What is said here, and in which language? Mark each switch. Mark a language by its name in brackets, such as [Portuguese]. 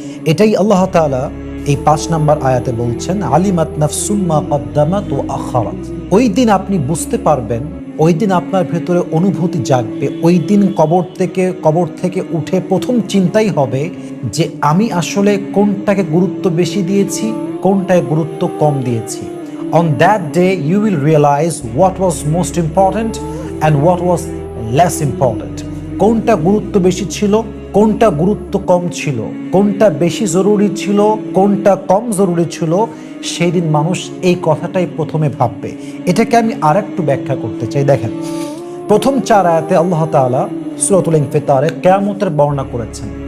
[Bangla] এটাই আল্লাহ তাআলা এই 5 নম্বর আয়াতে বলছেন, [Arabic] আলিমাত নাফসুম মা কদ্দামাত ওয়া আখারাত। [Bangla] ওই দিন আপনি বুঝতে পারবেন, ওই দিন আপনার ভেতরে অনুভূতি জাগবে, ওই দিন কবর থেকে উঠে প্রথম চিন্তাই হবে যে আমি আসলে কোনটাকে গুরুত্ব বেশি দিয়েছি, কোনটাকে গুরুত্ব কম দিয়েছি। [English] On that day you will realize what was most important and what was less important. [Bangla] কোনটা গুরুত্ব বেশি ছিল, কোনটা গুরুত্ব কম ছিল, কোনটা বেশি জরুরি ছিল, কোনটা কম জরুরি ছিল, সেই দিন মানুষ এই কথাটাই প্রথমে ভাববে। এটাকে আমি আরেকটু ব্যাখ্যা করতে চাই। দেখেন, প্রথম 4 আয়াতে আল্লাহ তাআলা সূরাতুল ইনফিতারে কিয়ামতের বর্ণনা করেছেন।